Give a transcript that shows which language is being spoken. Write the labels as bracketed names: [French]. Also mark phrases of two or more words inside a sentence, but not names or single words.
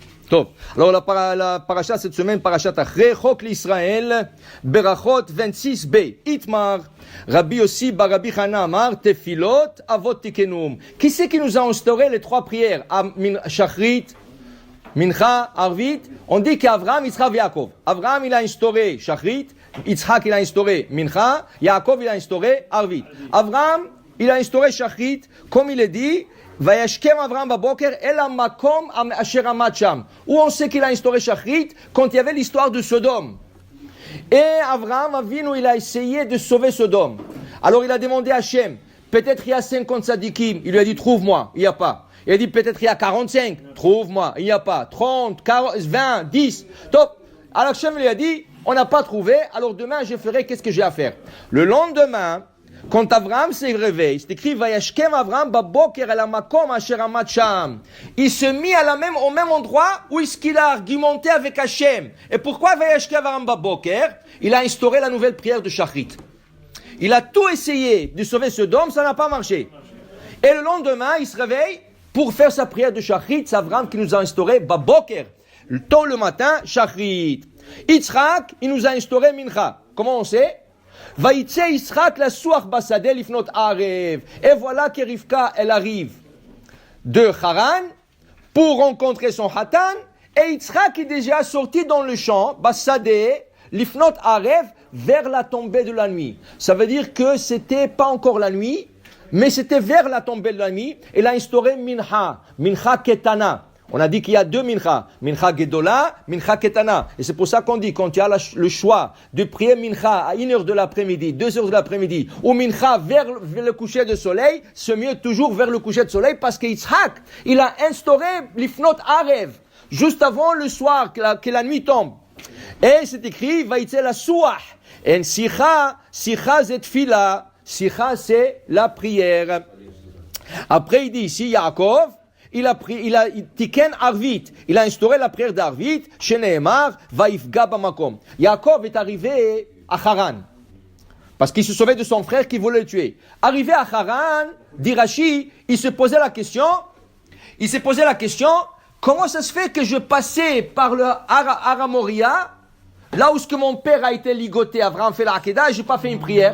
[French] Top. Alors la paracha cette semaine, [Hebrew] פרשת אחרי, [French] Chok l'Israël, Berachot 26b. [Hebrew] איתמר, רבי יוסי בר רבי חנינא אמר, תפילות אבות תקנום. [French] Qui c'est qui nous a instauré les trois prières? [Hebrew] שחרית, מנחה, ערבית. [French] On dit qu'Avraham, Yitzhak et Yaakov. Avraham, il a instauré Shachrit, Yitzhak, il a instauré Mincha, Yaakov, il a instauré Arvit. Avraham, il a instauré Shachrit, comme il est dit, [Hebrew] וישכם אברהם בבוקר אל המקום אשר עמד שם. [French] Où on sait qu'il a instauré Shachrit quand il y avait l'histoire de Sodome. Et Avraham Avinu, il a essayé de sauver Sodome. Alors il a demandé à Hachem, peut-être il y a 50 sadikim. Il lui a dit, trouve-moi. Il n'y a pas. Il a dit, peut-être il y a 45. Trouve-moi. Il n'y a pas. 30, 40, 20, 10. Top. Alors Hachem lui a dit, on n'a pas trouvé. Alors demain, je ferai qu'est-ce que j'ai à faire. Le lendemain, quand Avraham s'est réveillé, c'est écrit [Hebrew] וישכם אברהם בבוקר אל המקום אשר עמד שם. [French] Il se mit au même endroit où est-ce qu'il a argumenté avec Hachem. Et pourquoi [Hebrew] וישכם אברהם בבוקר? [French] Il a instauré la nouvelle prière de Shachrit. Il a tout essayé de sauver Sodome, ça n'a pas marché. Et le lendemain, il se réveille pour faire sa prière de Shachrit. C'est Avraham qui nous a instauré baboker. Tôt le matin, Shachrit. Yitzhak, il nous a instauré Mincha. Comment on sait? [Hebrew] ויצא יצחק לשוח בשדה לפנות ערב. [French] Et voilà que Rivka, elle arrive de Haran pour rencontrer son Hatan. Et Yitzhak est déjà sorti dans le champ, [Hebrew] בשדה לפנות ערב, [French] vers la tombée de la nuit. Ça veut dire que c'était pas encore la nuit, mais c'était vers la tombée de la nuit. Il a instauré Mincha, [Hebrew] מנחה קטנה. [French] On a dit qu'il y a deux mincha, [Hebrew] מנחה גדולה, מנחה קטנה. [French] Et c'est pour ça qu'on dit, quand tu as le choix de prier mincha à 1h de l'après-midi, 2h de l'après-midi, ou mincha vers le coucher du soleil, c'est mieux toujours vers le coucher du soleil, parce que Yitzhak, il a instauré [Hebrew] לפנות ערב, [French] juste avant le soir, que la nuit tombe. Et c'est écrit, [Hebrew] ויצא לשוח. [French] Et [Hebrew] שיחה זו תפילה, [French] sicha c'est la prière. Après il dit ici, Yaakov, il a [Hebrew] תיקן ערבית, [French] il a instauré la prière d'arvit, [Hebrew] שנאמר ויפגע במקום. [French] Yaakov est arrivé à Haran, parce qu'il se sauvait de son frère qui voulait le tuer. Arrivé à Haran, dit Rashi, il s'est posé la question, comment ça se fait que je passais par le Aramoria, là où ce que mon père a été ligoté, Abraham fait la Hakeda, et je n'ai pas fait une prière.